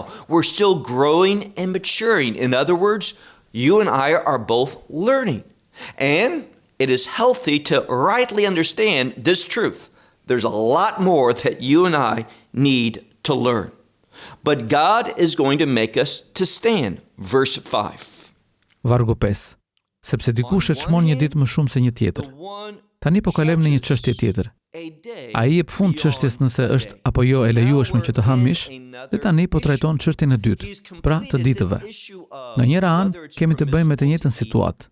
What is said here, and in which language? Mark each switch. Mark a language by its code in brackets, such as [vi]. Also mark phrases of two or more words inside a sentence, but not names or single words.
[en] We're still growing and maturing. In other words, you and I are both learning. And it is healthy to rightly understand this truth. There's a lot more that you and I need to learn. But God is going to make us to stand. Verse 5. [sq] Vargu 5. Sepse dikush e çmon një ditë më shumë se një tjetër. Tani po kalojmë në një çështje tjetër. Ai jep fund çështjes nëse është apo jo e lejueshme që të ha mish, dhe tani po trajton çështjen e dytë, pra të ditëve. Nga njëra anë kemi të bëjmë me të njëjtën situatë.